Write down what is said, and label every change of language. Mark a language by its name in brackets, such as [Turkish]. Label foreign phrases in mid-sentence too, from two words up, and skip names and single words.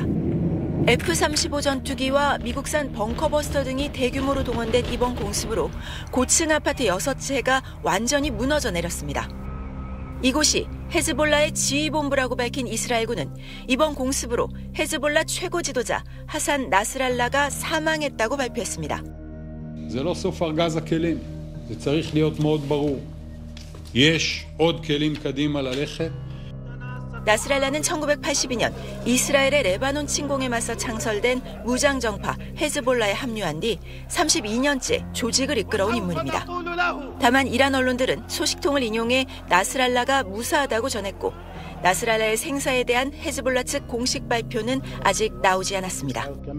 [Korean] F-35 전투기와 미국산 벙커버스터 등이 대규모로 동원된 이번 공습으로 고층 아파트 6채가 완전히 무너져 내렸습니다. 이곳이 헤즈볼라의 지휘본부라고 밝힌 이스라엘군은 이번 공습으로 헤즈볼라 최고 지도자 하산 나스랄라가 사망했다고 발표했습니다. [Hebrew] זה לא סוף ארגז הכלים, זה צריך להיות מאוד ברור. יש עוד כלים קדימה ללכת. [Korean] 나스랄라는 1982년 이스라엘의 레바논 침공에 맞서 창설된 무장정파 헤즈볼라에 합류한 뒤 32년째 조직을 이끌어온 인물입니다. 다만 이란 언론들은 소식통을 인용해 나스랄라가 무사하다고 전했고 나스랄라의 생사에 대한 헤즈볼라 측 공식 발표는 아직 나오지 않았습니다.